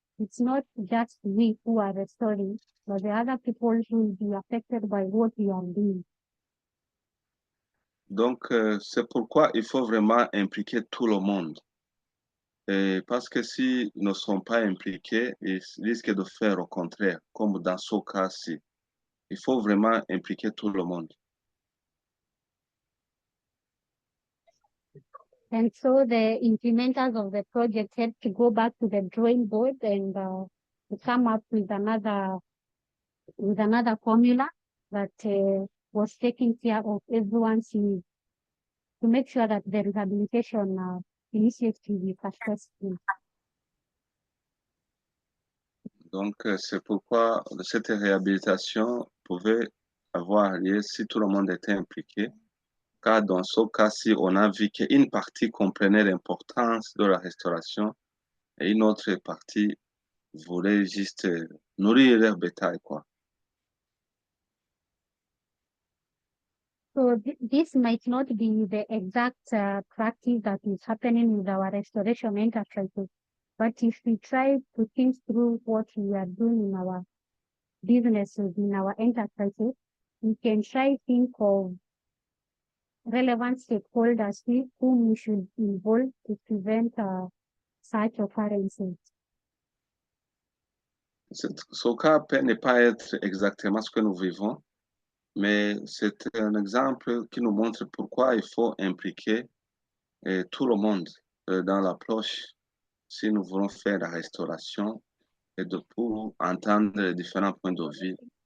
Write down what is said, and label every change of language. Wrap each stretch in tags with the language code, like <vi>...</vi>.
<en>It's not just we who are restoring, but the other people who will be affected by what we are doing.</en> <fr>c'est pourquoi il faut vraiment impliquer tout le monde. Et parce que s'ils ne sont pas impliqués, ils risquent de faire au contraire, comme dans ce cas-ci. Il faut vraiment impliquer tout le monde.</fr> <en>And so the implementers of the project had to go back to the drawing board and to come up with another formula that was taking care of everyone's needs to make sure that the rehabilitation initiative is successful.</en> <fr>Donc, c'est pourquoi cette réhabilitation pouvait avoir lieu si tout le monde était impliqué. Car dans ce cas-ci, on a vu qu'une partie comprenait l'importance de la restauration et une autre partie voulait juste nourrir leur bétail, quoi.</fr> <en>So this might not be the exact practice that is happening with our restoration enterprises, but if we try to think through what we are doing in our businesses, in our enterprises, we can try to think of relevant stakeholders whom we should involve to prevent such occurrences.</en> <fr>Ce cas peut ne pas être exactement ce que nous vivons, mais c'est un exemple qui nous montre pourquoi il faut impliquer tout le monde dans l'approche si nous voulons faire la restauration et pour entendre les différents points de vue.</fr>